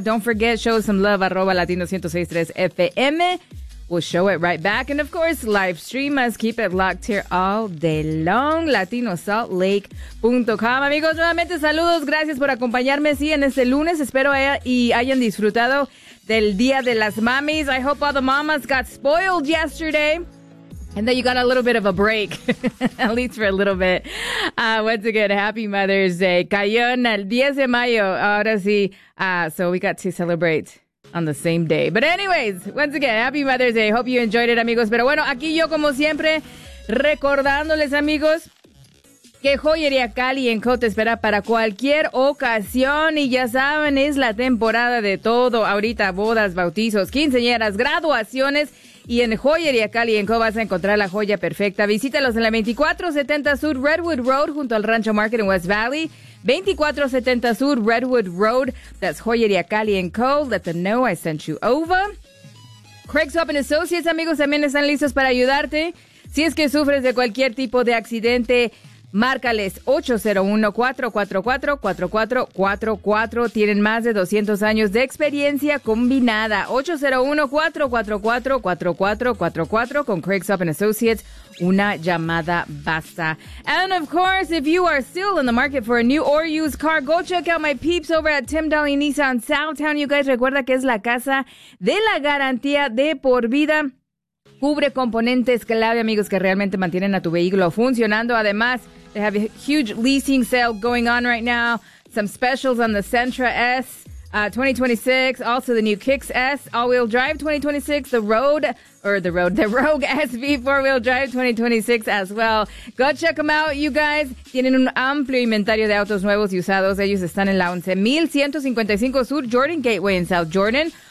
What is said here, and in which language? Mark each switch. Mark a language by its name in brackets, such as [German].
[English] Don't forget, show some love, arroba Latino 106.3 FM. We'll show it right back. And of course, live stream us. Keep it locked here all day long. LatinoSaltLake.com. [Spanish] Amigos, nuevamente, saludos. Gracias por acompañarme, sí, en este lunes. Espero hayan disfrutado del Día de las Mamis. [English] I hope all the mamas got spoiled yesterday. And then you got a little bit of a break, at least for a little bit. Once again, happy Mother's Day. [Spanish] Cayó en el 10 de mayo. Ahora sí. [English] So we got to celebrate on the same day. But anyways, once again, happy Mother's Day. Hope you enjoyed it, amigos. [Spanish] Pero bueno, aquí yo, como siempre, recordándoles, amigos, que Joyería Cali en Co. te espera para cualquier ocasión. Y ya saben, es la temporada de todo. Ahorita, bodas, bautizos, quinceañeras, graduaciones. Y en Joyería Cali en Co. vas a encontrar la joya perfecta. Visítalos en la 2470 Sur Redwood Road junto al Rancho Market en West Valley. [English] 2470 Sur Redwood Road. That's Joyería Cali en Co. Let them know I sent you over. Craig's Hope and Associates, amigos, [Spanish] también están listos para ayudarte. Si es que sufres de cualquier tipo de accidente, márcales 801-444-4444. Tienen más de 200 años de experiencia combinada. 801-444-4444 con Craig's Up and Associates. Una llamada basta. [English] And of course, if you are still in the market for a new or used car, go check out my peeps over at Tim Dolly Nissan Southtown. You guys, [Spanish] recuerda que es la casa de la garantía de por vida. Cubre componentes clave, amigos, que realmente mantienen a tu vehículo funcionando. [English] Además, they have a huge leasing sale going on right now. Some specials on the Sentra S 2026, also the new Kicks S all-wheel drive 2026, the Rogue SV four-wheel drive 2026 as well. Go check them out, you guys. [Spanish] Tienen un amplio inventario de autos nuevos y usados. Ellos están en la 11155 Sur Jordan Gateway en South Jordan.